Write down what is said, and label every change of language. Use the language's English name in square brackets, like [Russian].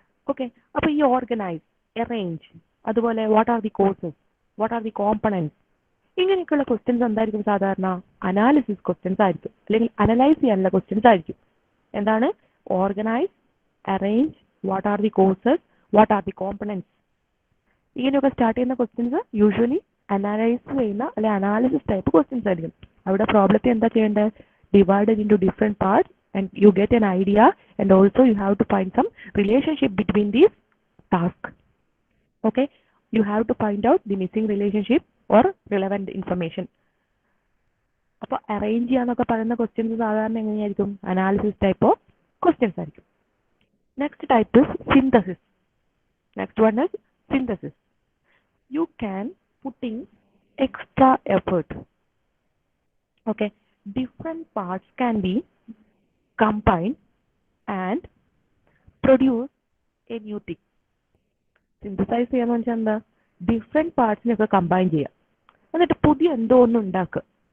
[Malayalam] Okay, അപ്പോൾ ഈ organise, arrange, അതുപോലെ [English] what are the courses, what are the components, [Malayalam] ഇങ്ങനെയൊക്കെയുള്ള ക്വസ്റ്റ്യൻസ് എന്തായിരിക്കും സാധാരണ അനാലിസിസ് ക്വസ്റ്റ്യൻസ് ആയിരിക്കും, അല്ലെങ്കിൽ അനലൈസ് ചെയ്യാനുള്ള ക്വസ്റ്റ്യൻസ് ആയിരിക്കും. എന്താണ് organise, arrange, [English] what are the courses, what are the components, [Malayalam] ഇങ്ങനെയൊക്കെ സ്റ്റാർട്ട് ചെയ്യുന്ന ക്വസ്റ്റ്യൻസ് യൂഷ്വലി അനലൈസ് ചെയ്യുന്ന അല്ലെ അനാലിസിസ് ടൈപ്പ് ക്വസ്റ്റ്യൻസ് ആയിരിക്കും. അവിടെ പ്രോബ്ലത്തെ എന്താ ചെയ്യേണ്ടത്, [English] Divided in two different parts and you get an idea, and also you have to find some relationship between these tasks. Okay, you have to find out the missing relationship or relevant information. [Malayalam] അപ്പോൾ arrange ചെയ്യാന്നൊക്കെ പറയുന്ന questions സാധാരണ എങ്ങനെയായിരിക്കും, analysis type of questions ആയിരിക്കും. [English] Next type is synthesis. Next one is synthesis. You can put in extra effort. Okay, different parts can be combined and produce a new thing. [Malayalam] Synthesize ചെയ്യാന്ന് വെച്ചാൽ എന്താ, different പാർട്സിനൊക്കെ combine ചെയ്യുക, എന്നിട്ട് പുതിയ എന്തോ ഒന്ന് ഉണ്ടാക്കുക.